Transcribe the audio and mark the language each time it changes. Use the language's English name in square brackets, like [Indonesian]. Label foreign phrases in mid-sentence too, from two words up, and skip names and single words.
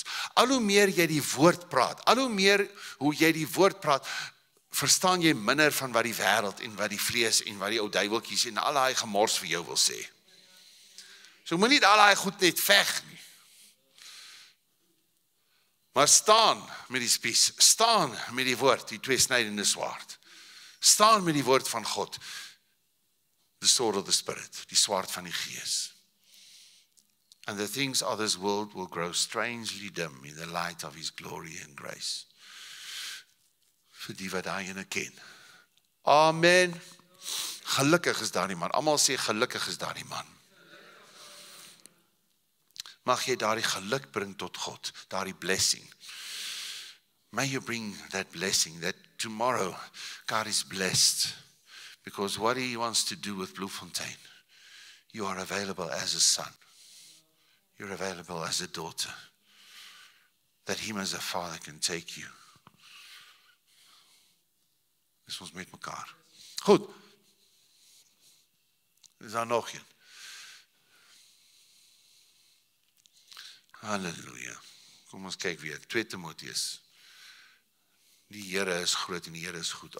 [Afrikaans] Al hoe meer jy die woord praat, al hoe meer hoe jy die woord praat, verstaan jy minder van wat die wêreld en wat die vlees en wat die ou duiweltjies en al daai gemors vir jou wil sê. So moenie al daai goed net veg nie. Maar staan met die spies, staan met die woord, die tweesnydende swaard. Staan met die woord van God, [English] the sword of the Spirit, [Afrikaans] die swaard van die Gees. [English] And the things of this world will grow strangely dim in the light of His glory and grace. [Afrikaans] Vir die wat hy ene ken. Amen. Gelukkig is daar die man. Almal sê gelukkig is daar die man. Mag jy daardie geluk bring tot God, daardie blessing. [English] May you bring that blessing, that tomorrow God is blessed. Because what He wants to do with Bloemfontein, you are available as a son. You're available as a daughter. That Him as a father can take you. [Afrikaans] Dis ons met mekaar. Goed. Is daar nog een? Halleluja. Kom ons kyk weer. 2 Timoteus. Die Here is groot en die Here is goed.